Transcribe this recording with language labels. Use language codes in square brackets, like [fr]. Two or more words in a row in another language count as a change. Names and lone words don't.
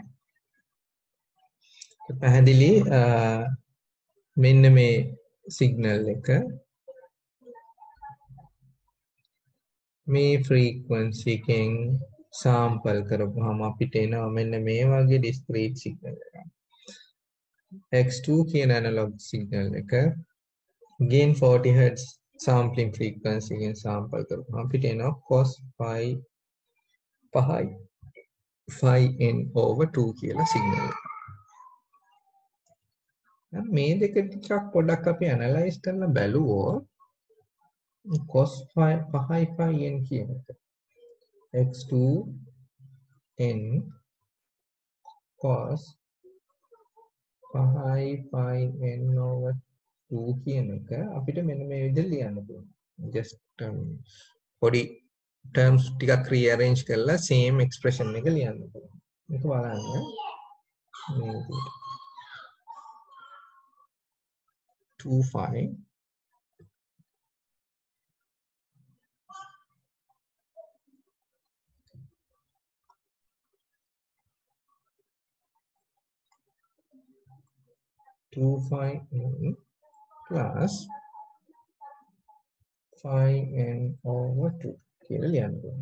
[si] පැහැදිලි මෙන්න මේ සිග්නල් එක මේ ෆ්‍රීකවන්සි එකෙන් සාම්පල් කරපුවාම අපිට එනවා මෙන්න මේ වගේ [en] discrete signal [si] එකක්. x2 කියන [en] analog signal [si] එක [en] gain 40 Hz sampling frequency [si] එකෙන් සාම්පල් කරපුවාම අපිට එනවා cos 5n/2 කියලා සිග්නල් එක. මේ දෙක ටිකක් පොඩ්ඩක් අපි ඇනලයිස් කරලා බැලුවොත් cos 5n කියන එක x2n cos 5n/2 කියන එක අපිට මෙන්න මේ විදිහට ලියන්න පුළුවන්. just පොඩි terms ටිකක් rearrange කරලා [en] same expression [si] එක ලියන්න පුළුවන්. මේක බලන්න මේ විදිහට 2phi 2phi plus 5n/2 කියලා ලියන්න පුළුවන්.